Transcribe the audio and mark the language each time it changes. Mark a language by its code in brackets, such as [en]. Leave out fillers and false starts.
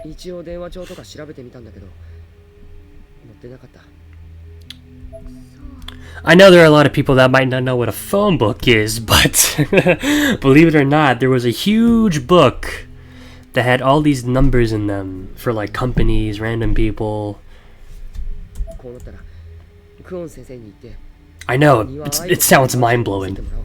[ja] 一応電話帳とか調べてみたんだけど載ってなかった。 [en] I know there are a lot of people that might not know what a phone book is, but believe it or not, there was a huge book that had all these numbers in them for like companies, random people. [ja] こうなったらクオン先生に言って。 [en] I know, it sounds mind-blowing.